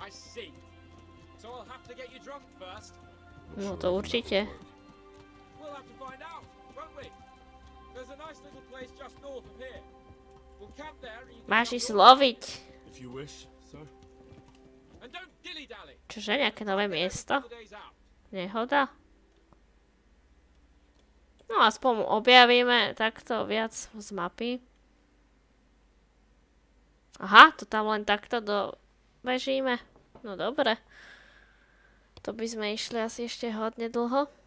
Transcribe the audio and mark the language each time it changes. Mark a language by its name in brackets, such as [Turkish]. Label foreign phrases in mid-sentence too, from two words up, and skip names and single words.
[English] I see. So I'll have to get you drunk first. [Slovak] No to určite. [English] We'll have to find out, won't we? There's a nice little place just north of here. We'll camp there and you can [Slovak] Máš [English] come [Slovak] ísť [English] north. [Slovak] loviť. [English] If you wish, sir. And don't dilly-dally. [Slovak] Čože, nejaké nové miesto? [English] The day's out. [Slovak] Nehoda? No aspoň objavíme takto viac z mapy. Aha, to tam len takto dobežíme. No dobre. To by sme išli asi ešte hodne dlho.